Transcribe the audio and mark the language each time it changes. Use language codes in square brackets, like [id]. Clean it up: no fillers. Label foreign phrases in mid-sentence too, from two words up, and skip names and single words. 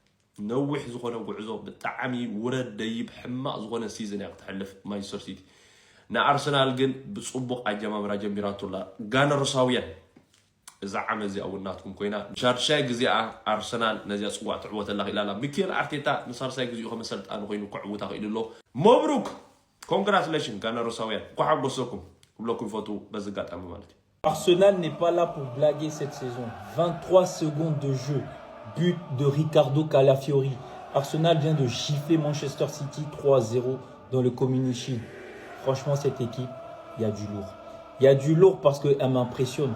[ti] ነዊሕ ዝኾነ ጉዕዞ ብጣዕሚ ውረድ ደይብ ሕማቕ ዝኾነ ሲዝን ያክትሕልፍ ማንቸስተር ሲቲ ንኣርሰናል ግን ብጽቡቕ ኣጀማምራ ጀሚራቱላ ጋነርሳውያን እዛ ዓመት እዚኣ ውናትኩም ኮይና ሻድሻይ ግዜኣ ኣርሰናል ነዚያ ጽዋዕ ትዕወተላ ኺላላ ሚኬል ኣርቴታ ንሳርሳይ ግዜኡ ከመሰልጣን ኮይኑ ክዕውታ ኺኢሉ መብሩክ ኮንግራቹሌሽን ጋነርሳውያን ኳሓጎሰኩም ብሎኩም ፎቶ በዝጋጣሚ ማለት እዩ [fr] Arsenal n'est pas là pour blaguer cette saison. 23 secondes de jeu. But de Ricardo Calafiori. Arsenal vient de gifler Manchester City 3-0 dans le Community Shield. Franchement, cette équipe, il y a du lourd. Il y a du lourd parce qu'elle m'impressionne.